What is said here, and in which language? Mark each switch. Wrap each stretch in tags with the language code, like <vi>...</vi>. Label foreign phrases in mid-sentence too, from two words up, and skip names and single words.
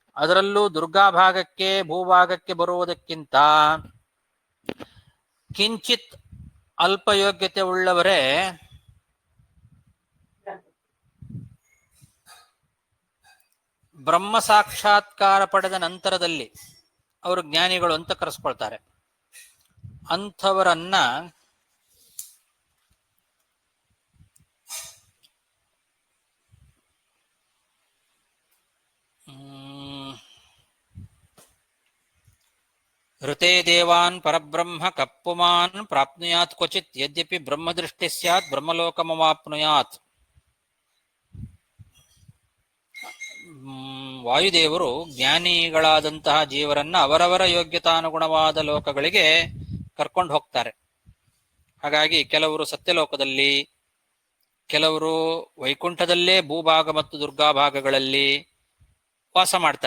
<kn>ಅದರಲ್ಲೂ ದುರ್ಗಾಭಾಗಕ್ಕೆ ಭೂಭಾಗಕ್ಕೆ ಬರುವುದಕ್ಕಿಂತ ಕಿಂಚಿತ್ ಅಲ್ಪ ಯೋಗ್ಯತೆ ಉಳ್ಳವರೇ ಬ್ರಹ್ಮ ಸಾಕ್ಷಾತ್ಕಾರ ಪಡೆದ ನಂತರದಲ್ಲಿ ಅವರು ಜ್ಞಾನಿಗಳು ಅಂತ ಕರೆಸ್ಕೊಳ್ತಾರೆ.</kn> <sa>ಅಂಥವರನ್ನ ಋತೆ ದೇವಾನ್ ಪರಬ್ರಹ್ಮ ಕಪ್ಪುಮಾನ್ ಪ್ರಾಪ್ನುಯಾತ್ ಕ್ವಚಿತ್ ಯದ್ಯಪಿ ಬ್ರಹ್ಮದೃಷ್ಟಿ ಸ್ಯಾತ್ ಬ್ರಹ್ಮಲೋಕಮವಾಪ್ನುಯಾತ್.</sa> <kn>ವಾಯುದೇವರು ಜ್ಞಾನಿಗಳಾದಂತಹ ಜೀವರನ್ನ ಅವರವರ ಯೋಗ್ಯತಾನುಗುಣವಾದ ಲೋಕಗಳಿಗೆ ಕರ್ಕೊಂಡು ಹೋಗ್ತಾರೆ. ಹಾಗಾಗಿ ಕೆಲವರು ಸತ್ಯಲೋಕದಲ್ಲಿ, ಕೆಲವರು ವೈಕುಂಠದಲ್ಲೇ ಭೂಭಾಗ ಮತ್ತು ದುರ್ಗಾಭಾಗಗಳಲ್ಲಿ ವಾಸ ಮಾಡ್ತಾರೆ.</kn>